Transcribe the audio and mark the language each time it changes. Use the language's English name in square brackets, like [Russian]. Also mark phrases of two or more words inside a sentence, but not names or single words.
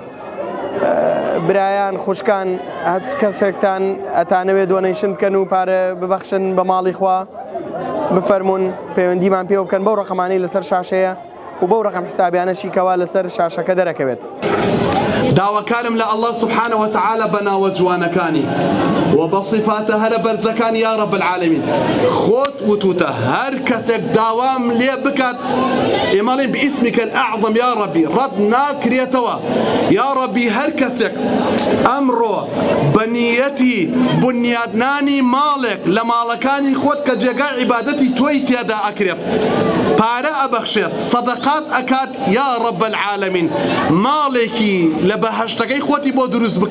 [Central Kurdish] برایان خوشکان هەچ کەسێکتان ئەتانەوێت دۆنەیشن بکەن و پارە ببەخشن بە ماڵی خوا بفەرمونون پەیوەندیمان پێ بکەن بەو ڕقەمانەی لەسەر شاشەیە و بەو ڕقم حسابیانەشی کەوا لەسەر شاشەکە دەرەکەوێت. داواکارم لە [Arabic] الله سبحانه وتعالى [Central Kurdish] بناوە جوانەکانی و بە صفاتە هەرە بەرزەکانی [Arabic] یا رب العالمین [Central Kurdish] خۆت وتوتە هەر کەسێک داوام لێ بکات ئێمەڵێن بئیسمیکە الأعظم [Arabic] یا ربی [Central Kurdish] ڕەت ناکرێتەوە. [Arabic] یا ربی [Central Kurdish] هەر کەسێک ئەمڕۆ بە نیەتی بنیادنانی ماڵێک لە ماڵەکانی خۆت کە جێگای عیبادەتی تۆی تێدا ئەکرێت پارە ئەبەخشێت سەدەقات ئەکات [Arabic] یا رب العالمین [Central Kurdish] ماڵێکی لە بەهەشتەکەی خۆتی بۆ دروست بکە.